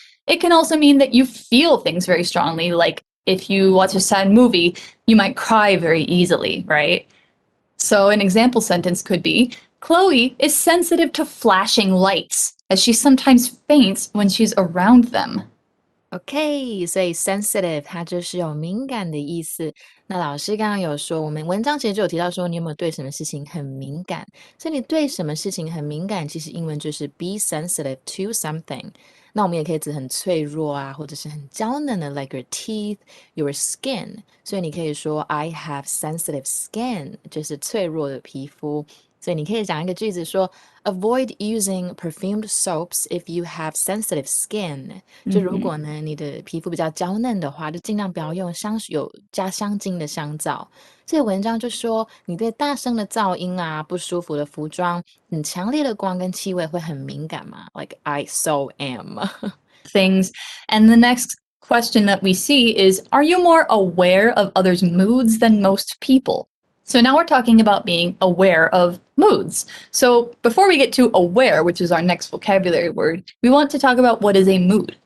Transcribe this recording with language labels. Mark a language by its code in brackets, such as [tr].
[en] It can also mean that you feel things very strongly. Like if you watch a sad movie, you might cry very easily, right? So an example sentence could be Chloe is sensitive to flashing lights, as she sometimes faints when she's around them. [zh] OK，所以 sensitive 它就是有敏感的意思。那老师刚刚有说，我们文章其实就有提到说，你有没有对什么事情很敏感？所以你对什么事情很敏感，其实英文就是 be sensitive to something。那我们也可以指很脆弱啊，或者是很娇嫩的， like your teeth, your skin。所以你可以说 I have sensitive skin，就是脆弱的皮肤。 [en] 所以你可以讲一个句子说 Avoid using perfumed soaps if you have sensitive skin. [zh] 就如果呢你的皮肤比较娇嫩的话，就尽量不要用有加香精的香皂。这个文章就说你对大声的噪音啊、不舒服的服装、很强烈的光跟气味会很敏感吗？ [en] Like I so am. Things. And the next question that we see is, are you more aware of others' moods than most people? So now we're talking about being aware of moods. So before we get to aware, which is our next vocabulary word, we want to talk about what is a mood.